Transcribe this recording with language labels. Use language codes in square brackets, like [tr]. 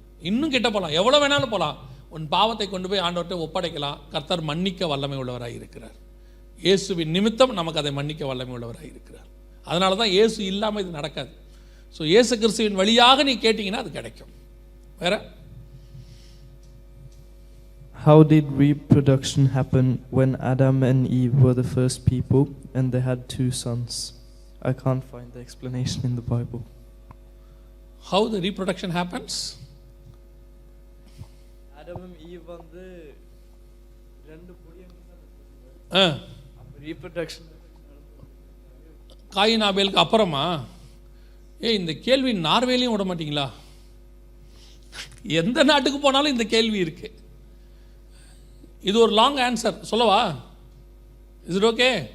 [ta] இன்னும் கிட்ட போகலாம், எவ்வளோ வேணாலும் போகலாம். உன் பாவத்தை கொண்டு போய் ஆண்டவர்கிட்ட ஒப்படைக்கலாம். கர்த்தர் மன்னிக்க வல்லமை உள்ளவராக இருக்கிறார். இயேசுவின் நிமித்தம் நமக்கு அதை மன்னிக்க வல்லமை உள்ளவராக இருக்கிறார். அதனால தான் இயேசு இல்லாமல் இது நடக்காது. ஸோ இயேசு கிறிஸ்துவின் வழியாக நீ கேட்டிங்கன்னா அது கிடைக்கும். வேற [en] How did reproduction happen when Adam and Eve were the first people and they had 2 sons? I can't find the explanation in the Bible. How the reproduction happens? [ta] Adam and Eve வந்து ரெண்டு புரியங்க reproduction coin ஆபேலுக்கு அப்புறமா இந்த கேள்வி நார்வேலையும் விட மாட்டீங்களா? எந்த நாட்டுக்கு போனாலும் இந்த கேள்வி இருக்கு. இது ஒரு லாங் ஆன்சர் சொல்லவா? Is it okay?